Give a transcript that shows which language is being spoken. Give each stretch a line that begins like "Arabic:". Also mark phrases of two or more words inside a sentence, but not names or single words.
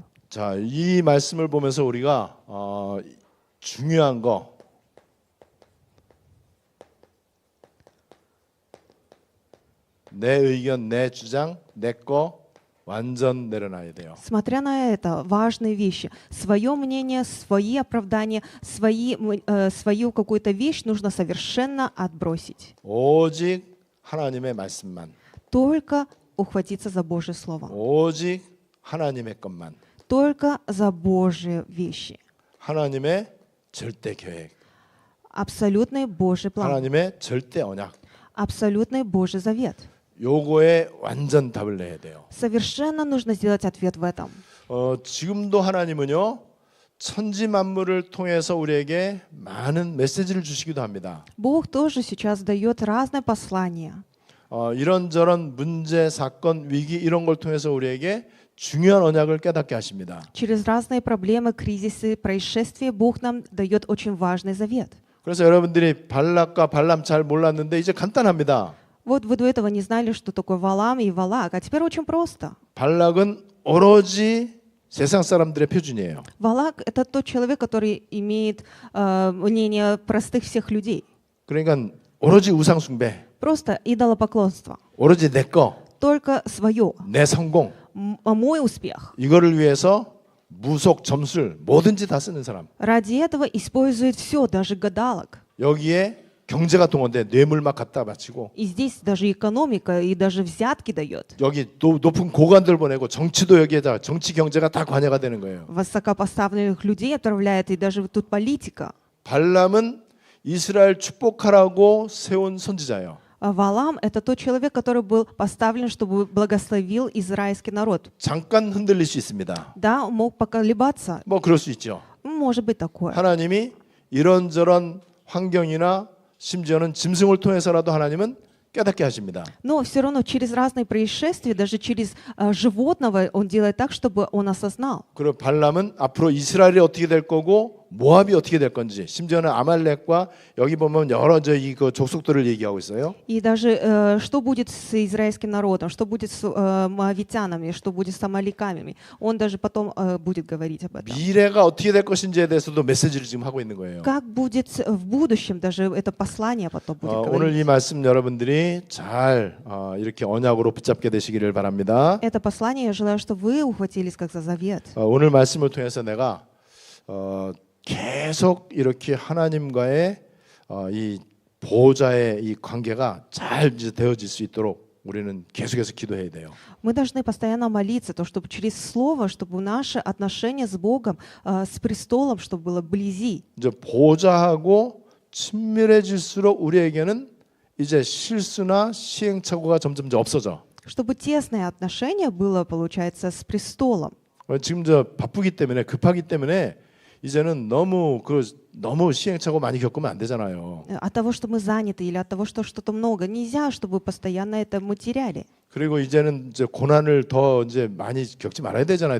Korean: 자, 이 말씀을 보면서 우리가 중요한 거 내 의견, 내 주장, 내 거 완전 내려놔야 돼요.
Russian: Смотря на это, важные вещи. Свое мнение, свои оправдания, свою какую-то вещь нужно совершенно отбросить.
Korean: 오직 하나님의 말씀만.
Russian: Только ухватиться за Божье Слово.
Korean: 오직 하나님의 것만.
Russian: Только за Божьи вещи.
Korean: 하나님의 절대 계획.
Russian: Абсолютный Божий план.
Korean: 하나님의 절대 언약.
Russian: Абсолютный Божий завет.
Korean: 요거에 완전 답을 내야 돼요.
Russian: Совершенно нужно сделать ответ в этом.
Korean: 지금도 하나님은요. 천지 만물을 통해서 우리에게 많은 메시지를 주시기도 합니다.
Russian: Бог тоже сейчас дает разные послания.
Korean: 이런저런 문제, 사건, 위기 이런 걸 통해서 우리에게 중요한 언약을 깨닫게 하십니다.
Russian: Через разные проблемы, кризисы, происшествия Бог нам дает очень важный завет.
Korean: 그래서 여러분들이 발락과 발람 잘 몰랐는데 이제 간단합니다.
Russian: Вот вы до этого не знали, что такое Валам и Валак, а теперь очень просто.
Korean: 발락은 오로지 세상 사람들의 표준이에요.
Russian: Валак — это тот человек, который имеет мнение простых всех людей.
Korean: 그러니까 오로지 우상 숭배,
Russian: Просто идолопоклонство.
Korean: 오로지 내 거,
Russian: Только свое.
Korean: 내 성공
Russian: Мой успех.
Korean: 이거를 위해서 무속, 점술 뭐든지 다 쓰는 사람.
Russian: Ради этого использует все, даже гадалок.
Korean: 여기에 경제가 동원돼 뇌물 막 갖다 바치고
Russian: И здесь даже экономика, и даже взятки дает.
Korean: 여기 높은 고관들 보내고 정치도 여기에다 정치 경제가 다 관여가 되는 거예요.
Russian: Высокопоставленных людей отправляет, и даже тут политика.
Korean: 발람은 이스라엘 축복하라고 세운 선지자예요.
Russian: Валам — это тот человек, который был поставлен, чтобы благословил израильский народ.
Korean: 잠깐 흔들릴 수 있습니다.
Russian: Да, он мог поколебаться.
Korean: 뭐 그럴 수 있죠.
Russian: Может быть такое.
Korean: 하나님이 이런저런 환경이나 심지어는 짐승을 통해서라도 하나님은 깨닫게 하십니다.
Russian: Но все равно через разные происшествия, даже через животного, он делает так, чтобы он осознал.
Korean: 그리고 발람은 앞으로 이스라엘이 어떻게 될 거고 모압이 어떻게 될 건지, 심지어는 아말렉과 여기 보면 여러 그 족속들을 얘기하고 있어요.
Russian: И даже что будет с израильским народом, что будет с моавитянами, что будет с амаликами. Он даже потом будет говорить об этом.
Korean: 미래가 어떻게 될 것인지에 대해서도 메시지를 지금 하고 있는 거예요.
Russian: Как будет в будущем, даже это послание потом будет
Korean: 오늘 이
Russian: говорить.
Korean: 말씀 여러분들이 잘 이렇게 언약으로 붙잡게 되시기를 바랍니다.
Russian: Это послание, я желаю, чтобы вы ухватились как за завет.
Korean: 오늘 말씀을 통해서 내가 계속 이렇게 하나님과의 이 보호자의 이 관계가 잘 이제 되어질 수 있도록 우리는 계속해서 기도해야 돼요.
Russian: Мы должны постоянно молиться, то, чтобы через Слово, чтобы наши отношения с Богом, с престолом, чтобы было вблизи.
Korean: 이제 보호자하고 친밀해질수록 우리에게는 이제 실수나 시행착오가 점점 이제 없어져.
Russian: Чтобы тесное отношение было, получается, с престолом.
Korean: 지금 저 바쁘기 때문에 급하기 때문에 이제는 너무 시행착오 많이 겪으면 안 되잖아요.
Russian: От того, что мы заняты, или от того, что что-то много, нельзя, чтобы постоянно это мы теряли.
Korean: 그리고 이제는 이제 고난을 더 이제 많이 겪지 말아야 되잖아요.